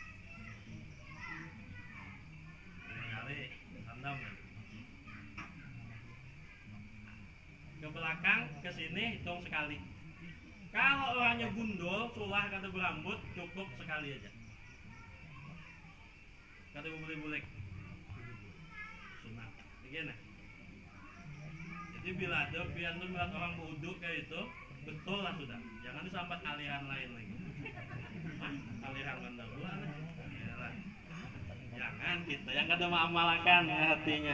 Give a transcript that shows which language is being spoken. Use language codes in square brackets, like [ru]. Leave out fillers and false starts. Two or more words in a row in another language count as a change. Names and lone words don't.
[id] Sekali rendam nih. Ke belakang, ke sini hitung sekali. Kalau orangnya gundul, sulah kata berambut, cukup sekali aja. Kata boleh-boleh. Sunat. Begini. Jadi bila ada pian tuh melihat orang berwudu kayak itu, betul lah sudah. Jangan disambat aliran lain lagi. Aliran mendahuluan. Jangan kita yang kada mengamalkan ya hatinya.